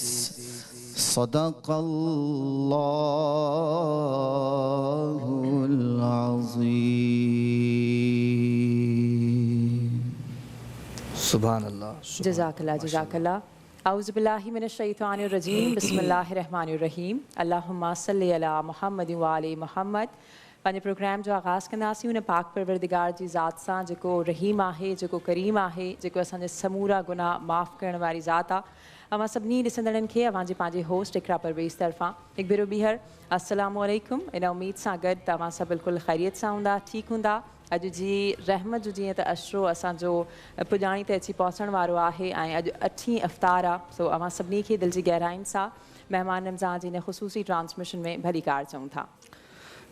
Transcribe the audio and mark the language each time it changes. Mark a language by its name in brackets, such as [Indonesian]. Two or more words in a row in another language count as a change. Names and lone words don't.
[Arabic] صدق الله العظيم. سبحان الله. جزاك الله جزاك الله أعوذ بالله من الشيطان الرجيم. بسم الله الرحمن الرحيم اللهم صل على محمد وآل محمد. [Sindhi] पंहिंजे प्रोग्राम जो आगाज़ कंदासीं उन पाक परवरदिगार जी ज़ात सां जेको रहीम आहे, जेको करीम आहे, जेको असांजे समूरा गुनाह माफ़ करण वारी ज़ात आहे। अवां सभिनी ॾिसंदड़नि खे अवां जे पंहिंजे होस्ट इकरा परवेज़ तरफ़ां हिकु भेरो ॿीहर [Arabic] السلام عليكم. [Sindhi] इन उम्मीद सां गॾु तव्हां सभु बिल्कुलु ख़ैरियत सां हूंदा, ठीकु हूंदा। अॼु जी रहमत जो जीअं त अशरो असांजो पुॼाणी ते अची पहुचण वारो आहे ऐं अॼु 8वीं अफ़्तार आहे। सो अवां सभिनी खे दिलि जी गहराइनि सां महिमान रमज़ान जी इन ख़ुसूसी ट्रांसमिशन में भली कार चऊं था।